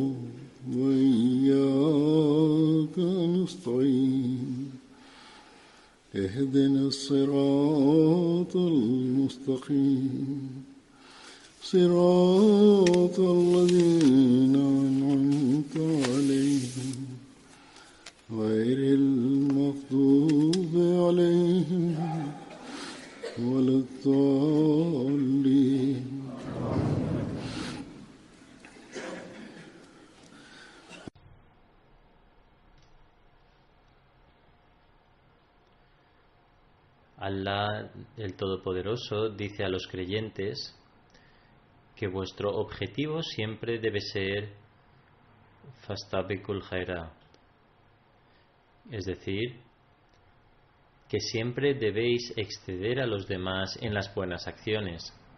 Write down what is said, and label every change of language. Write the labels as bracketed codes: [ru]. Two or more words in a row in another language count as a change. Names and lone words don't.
[ar] وإياك نستعين اهدنا الصراط المستقيم صراط الذين أنعمت عليهم غير المغضوب عليهم ولا الضالين. [es] Allah, el Todopoderoso, dice a los creyentes que vuestro objetivo siempre debe ser [ar] فاستبقوا الخيرات, [es] es decir, que siempre debéis exceder a los demás en las buenas acciones.